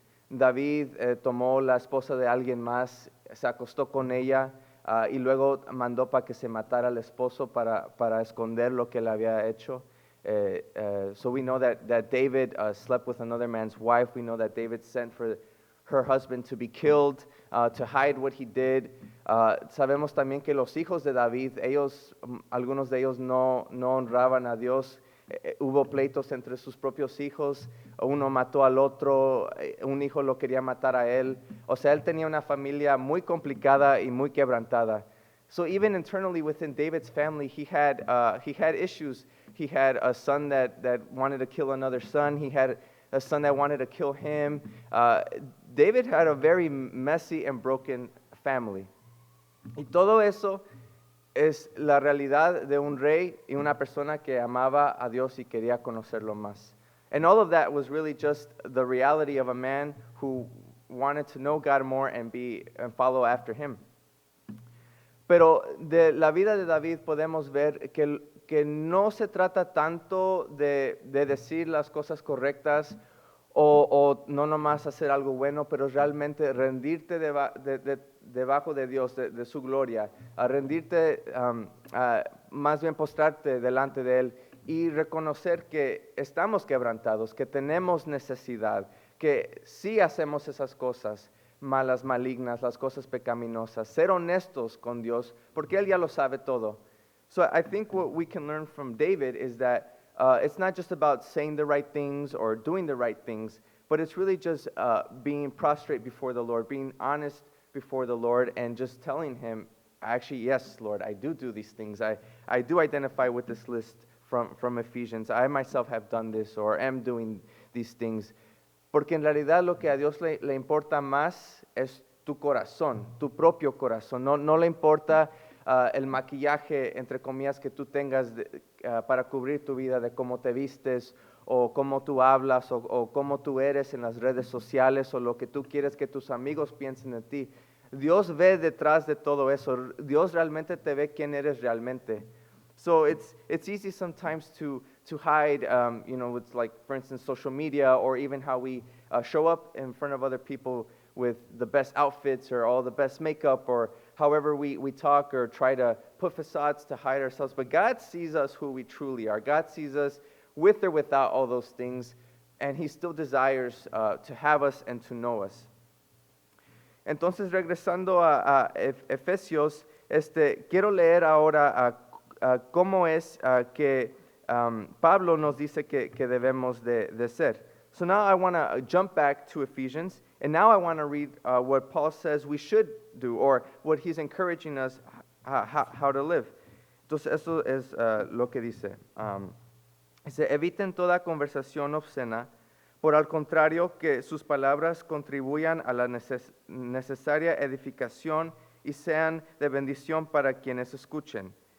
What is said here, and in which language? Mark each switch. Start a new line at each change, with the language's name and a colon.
Spanish: David tomó la esposa de alguien más, se acostó con ella y luego mandó para que se matara al esposo para esconder lo que le había hecho.
English: So we know that David slept with another man's wife. We know that David sent for her husband to be killed, to hide what he did.
Spanish: Sabemos también que los hijos de David, algunos de ellos no honraban a Dios. Hubo pleitos entre sus propios hijos, uno mató al otro, un hijo lo quería matar a él. O sea, él tenía una familia muy complicada y muy quebrantada.
English: So even internally within David's family, he had issues. He had a son that wanted to kill another son. He had a son that wanted to kill him. David had a very messy and broken family.
Spanish: Y todo eso es la realidad de un rey y una persona que amaba a Dios y quería conocerlo más.
English: And all of that was really just the reality of a man who wanted to know God more and follow after Him.
Spanish: Pero de la vida de David podemos ver que no se trata tanto de decir las cosas correctas o no nomás hacer algo bueno, pero realmente rendirte debajo de Dios, de su gloria, a rendirte, más bien postrarte delante de Él y reconocer que estamos quebrantados, que tenemos necesidad, que sí hacemos esas cosas malas, malignas, las cosas pecaminosas, ser honestos con Dios, porque Él ya lo sabe todo.
English: So I think what we can learn from David is that it's not just about saying the right things or doing the right things, but it's really just being prostrate before the Lord, being honest before the Lord, and just telling Him, actually, yes, Lord, I do these things. I do identify with this list from Ephesians. I myself have done this or am doing these things.
Spanish: Porque en realidad lo que a Dios le importa más es tu corazón, tu propio corazón. No le importa el maquillaje, entre comillas, que tú tengas para cubrir tu vida, de cómo te vistes o cómo tú hablas o cómo tú eres en las redes sociales o lo que tú quieres que tus amigos piensen de ti. Dios ve detrás de todo eso. Dios realmente te ve quién eres realmente.
English: So it's easy sometimes to hide, with, like, for instance, social media, or even how we show up in front of other people with the best outfits or all the best makeup, or however we talk or try to put facades to hide ourselves. But God sees us who we truly are. God sees us with or without all those things, and He still desires to have us and to know us.
Spanish: Entonces, regresando a Efesios, quiero leer ahora cómo es que Pablo nos dice que debemos de ser.
English: So now I want to jump back to Ephesians, and now I want to read what Paul says we should do, or what he's encouraging us how to live.
Spanish: Entonces, eso es lo que dice. Dice, eviten toda conversación obscena, por al contrario, que sus palabras contribuyan a la necesaria edificación y sean de bendición para quienes escuchen.